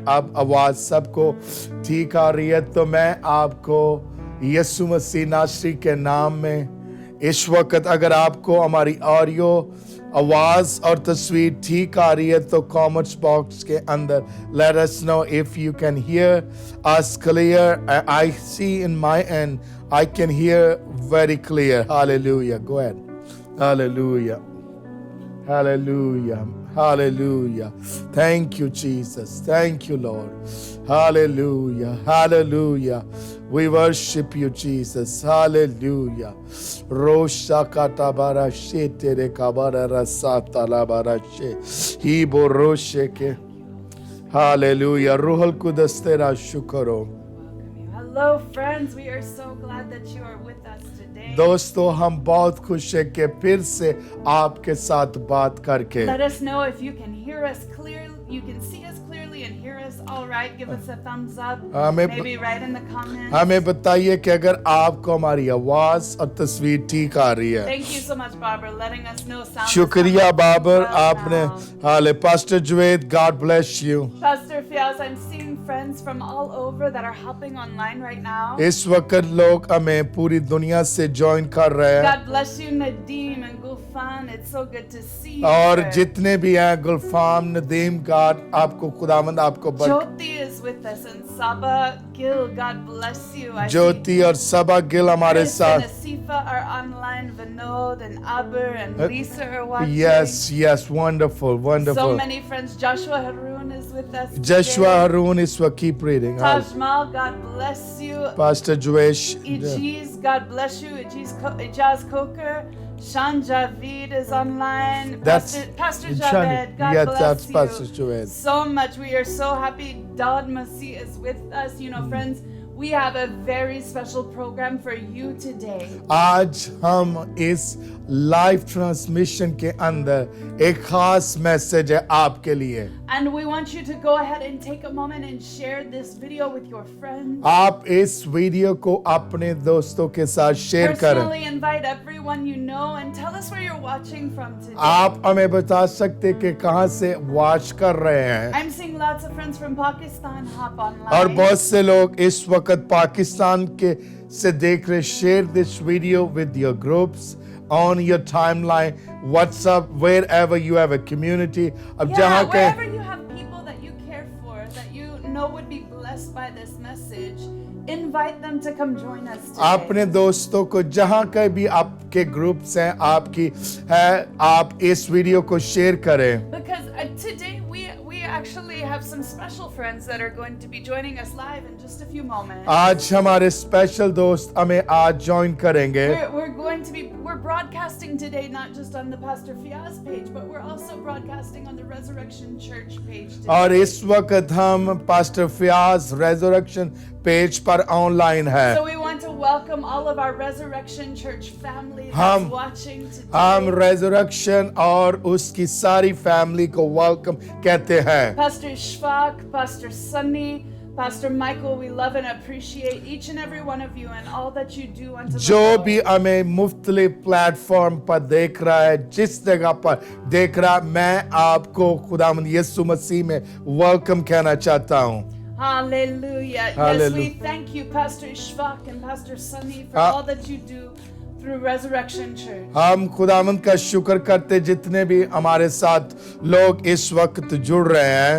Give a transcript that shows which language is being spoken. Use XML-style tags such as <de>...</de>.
<hi>अब आवाज सबको ठीक आ रही है. तो मैं आपको यीशु मसीह नासरी के नाम में इस वक्त अगर आपको हमारी ऑडियो आवाज और तस्वीर ठीक आ रही है तो कमेंट्स बॉक्स के अंदर</hi> <en>let us know if you can hear us clear. I see in my end I can hear very clear. Hallelujah. Go ahead. Hallelujah. Hallelujah. Hallelujah. Thank you, Jesus. Thank you, Lord. Hallelujah. Hallelujah. We worship you, Jesus. Hallelujah. Rosha katabara shetere kabara rasata labara she. Hibo roshe ke. Hallelujah.</en> <hi>Ruhul Qudus tera shukr ho.</hi> <en>Hello, friends. We are so glad that you are with us today.</en> <hi>दोस्तों, हम बहुत खुश हैं कि फिर से आपके साथ बात करके.</hi> <en>Let us know if you can hear us clearly. You can see us clearly and hear us all right. Give us a thumbs up. Maybe write in the comments.</en> <hi>हमें बताइए कि अगर आपको हमारी आवाज और तस्वीर ठीक आ रही है.</hi> <en>Thank you so much, Barbara, letting us know.</en> <hi>शुक्रिया बाबर, आपने.</hi> <en>हाले Pastor Javed, God bless you. Pastor Fiaz, I'm seeing friends from all over that are helping online right now.</en> <hi>इस वक्त लोग हमें पूरी दुनिया से ज्वाइन कर रहे हैं.</hi> <en>God bless you, Nadeem and Gulfan. It's so good to see you.</en> <hi>और जितने भी हैं, गुलफाम, नदीम, God आपको खुदावंद आपको</hi> <en>Jyoti is with us and Saba Gil. God bless you.</en> <hi>ज्योति और सबा गिल हमारे साथ.</hi> <en>Asifa are online. Vinod and Aber and Lisa are watching. Yes, yes, wonderful, wonderful. So many friends. Joshua Haroon is with us. Joshua Haroon is what keep reading. Tajmal, God bless you. Pastor Juesh. Ijiz, God bless you. Ijaz Coker. Shan Javid is online. Pastor Javed, God bless that's you. Pastor Javed. So much. We are so happy. Dad Masih is with us. You know, friends, we have a very special program for you today.</en> <hi>आज हम इस live transmission के अंदर एक खास message है आपके लिए.</hi> <en>And we want you to go ahead and take a moment and share this video with your friends.</en> <hi>आप इस वीडियो को अपने दोस्तों के साथ शेयर करें.</hi> <en>Personally invite everyone you know and tell us where you're watching from today.</en> <hi>आप हमें बता सकते कि कहां से वॉच कर रहे हैं.</hi> <en>I'm seeing lots of friends from Pakistan hop online.</en> <hi>और बहुत से लोग इस वक्त पाकिस्तान के से देख रहे.</hi> <en>Share this video with your groups, on your timeline, WhatsApp, wherever you have a community.</en> <hi>अब जहां के</hi> <en>wherever you have people that you care for, that you know would be blessed by this message, invite them to come join us today.</en> <hi>अपने दोस्तों को जहां कहीं भी आपके ग्रुप्स हैं आपकी है, आप इस वीडियो को शेयर करें.</hi> <en>Because today we actually have some special friends that are going to be joining us live in just a few moments.</en> <hi>आज हमारे स्पेशल दोस्त हमें आज ज्वाइन करेंगे.</hi> <en>We're broadcasting today not just on the Pastor Fiaz page, but we're also broadcasting on the Resurrection Church page today.</en> <hi>और इस वक्त हम पास्टर फियाज रेजरेक्शन पेज पर ऑनलाइन है.</hi> <en>So we want to welcome all of our Resurrection Church family that's watching today.</en> <hi>हम resurrection और उसकी सारी फैमिली को वेलकम कहते हैं.</hi> <en>Pastor Shfaq, Pastor Sunny, Pastor Michael, we love and appreciate each and every one of you and all that you do unto the</en> <hi>जो</hi> <en>Lord.</en> <hi>भी हमें मुख्तलिफ प्लेटफॉर्म पर देख रहा है, जिस जगह पर देख रहा है, मैं आपको खुदावंद यीशु मसीह में वेलकम कहना चाहता हूँ.</hi> <en>Hallelujah. Yes, we thank you, Pastor Shfaq and Pastor Sunny, for all that you do through Resurrection Church.</en> <hi>हम खुदावंद का शुक्र करते जितने भी हमारे साथ लोग इस वक्त जुड़ रहे हैं.</hi>